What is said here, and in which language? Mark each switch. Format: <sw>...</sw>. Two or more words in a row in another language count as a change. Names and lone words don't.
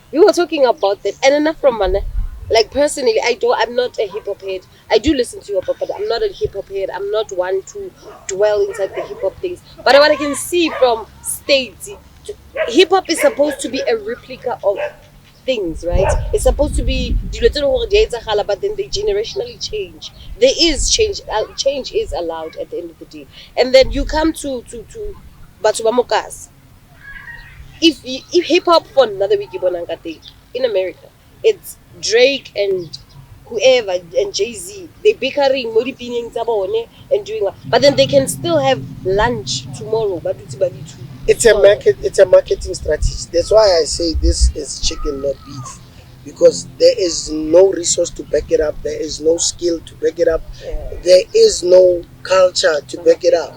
<en>We were talking about that, and enough from man. Like personally, I'm not a hip hop head. I do listen to hip hop, but I'm not a hip hop head. I'm not one to dwell inside the hip hop things. But what I can see from states, hip hop is supposed to be a replica of things, right? It's supposed to be</en> <st>dilo tse leng gore di a etsagala,</st> <en>but then they generationally change. There is change. Change is allowed at the end of the day, and then you come to</en> <tn>batho ba mokas.</tn> <en>If hip hop for another week in America, it's Drake and whoever and Jay-Z. They bickering</en> <tn>mo dipineng tsa bone</tn> <en>and doing what, but then they can still have lunch tomorrow. But It's a marketing strategy. That's why I say this is chicken, not beef, because there is no resource to back it up. There is no skill to back it up. Yeah. There is no culture to back it up.</en>